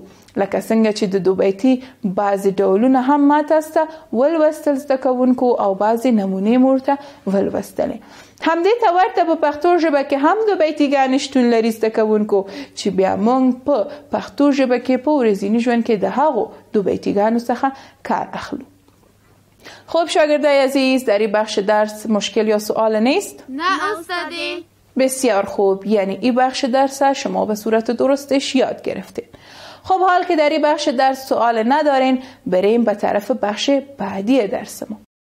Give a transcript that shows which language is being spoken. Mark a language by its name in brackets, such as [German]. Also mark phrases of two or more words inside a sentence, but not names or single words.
[Pashto] لکه څنګه چې د دو بیتي بعضې ډولونه هم ما تاسو ته ولوستل زده کوونکو او بعضې نمونې مو ورته ولوستلې. همدې ته ورته په پښتو ژبه کې هم دو بیتیګانې شتون لري زده کوونکو، چې بیا موږ په پښتو ژبه کې په ورځني ژوند کې د هغو دو بیتیګانو څخه کار اخلو. [Persian] خب شاگردای عزیز، در این بخش درس مشکل یا سوال نیست؟ نه استادی. بسیار خوب، یعنی این بخش درس شما به صورت درستش یاد گرفتید. خب حال که در این بخش درس سوال ندارین، بریم به طرف بخش بعدی درس ما.